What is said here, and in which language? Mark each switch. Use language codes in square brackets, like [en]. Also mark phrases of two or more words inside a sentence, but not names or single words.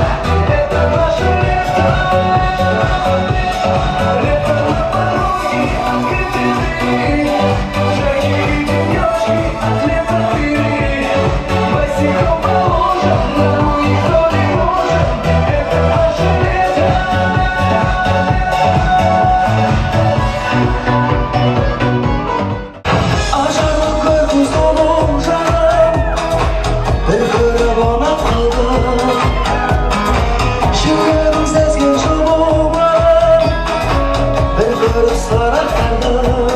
[ru] Это наше лето. Лето на пороге, открытые двери. Жаркие денечки, лето впереди. Босиком по лужам, нам никто не нужен. Это наше лето. [kk] Ажарлы көркің сұлу жаным, бір көріп ұнап қалдым. Жүрегім сезген жылуын, бір көріп сырақтардым.